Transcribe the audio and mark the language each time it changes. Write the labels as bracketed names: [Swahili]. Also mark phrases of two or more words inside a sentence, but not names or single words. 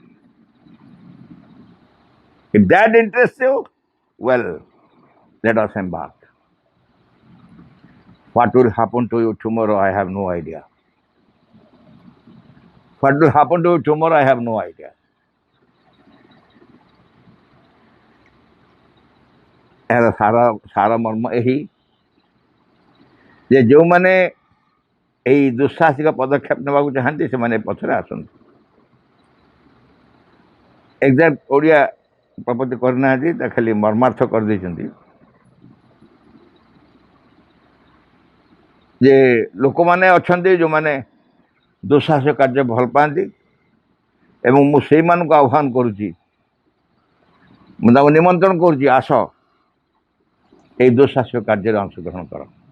[English] If that interests you, well, let us embark. What will happen to you tomorrow, I have no idea. What will happen to you tomorrow, I have no idea. [Odia] ଏହାର ସାର ମର୍ମ ଏହି ଯେ ଯେଉଁମାନେ ଏହି ଦୁଃସାହସିକ ପଦକ୍ଷେପ ନେବାକୁ ଚାହାନ୍ତି ସେମାନେ ପଛରେ ଆସନ୍ତୁ। ଏକ୍ଜାକ୍ଟ ଓଡ଼ିଆ ପ୍ରପତି କରିନାହାନ୍ତି, ତା ଖାଲି ମର୍ମାର୍ଥ କରିଦେଇଛନ୍ତି ଯେ ଲୋକମାନେ ଅଛନ୍ତି ଯେଉଁମାନେ ଦୁଃସାହସିକ କାର୍ଯ୍ୟ ଭଲ ପାଆନ୍ତି ଏବଂ ମୁଁ ସେଇମାନଙ୍କୁ ଆହ୍ୱାନ କରୁଛି, ମୁଁ ତାଙ୍କୁ ନିମନ୍ତ୍ରଣ କରୁଛି, ଆସ এই ଦୁଃସାହସିକ କାର୍ଯ୍ୟରେ ଅଂଶଗ୍ରହଣ କର।